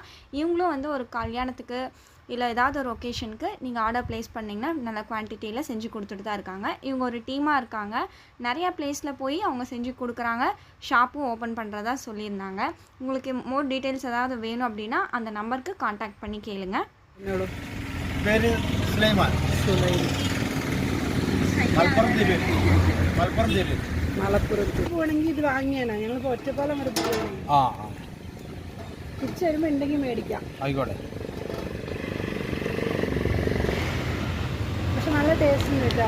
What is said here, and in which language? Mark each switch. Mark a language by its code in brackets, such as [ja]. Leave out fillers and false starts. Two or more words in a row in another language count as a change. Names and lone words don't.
[ta] இவங்களும் வந்து ஒரு கல்யாணத்துக்கு இல்லை ஏதாவது ஒரு ஒகேஷனுக்கு நீங்கள் [en] order place [ta] பண்ணிங்கன்னா நல்ல குவான்டிட்டியில் செஞ்சு கொடுத்துட்டு தான் இருக்காங்க. இவங்க ஒரு டீமாக இருக்காங்க. நிறையா பிளேஸில் போய் அவங்க செஞ்சு கொடுக்குறாங்க. ஷாப்பும் ஓப்பன் பண்ணுறதா சொல்லியிருந்தாங்க. உங்களுக்கு [en] more details [ta] ஏதாவது வேணும் அப்படின்னா அந்த நம்பருக்கு காண்டாக்ட் பண்ணி கேளுங்க. [ml] പേര് സുലൈമാൻ. മലപ്പുറത്ത് പോകണമെങ്കിൽ ഇത് വാങ്ങിയാനാ. ഞങ്ങൾക്ക് ഒറ്റപ്പാലം വരെ പോകണം. തിരിച്ചു വരുമ്പോൾ ഉണ്ടെങ്കിൽ മേടിക്കാം. ആയിക്കോട്ടെ. പക്ഷെ നല്ല ടേസ്റ്റ് ഉണ്ട് കേട്ടോ.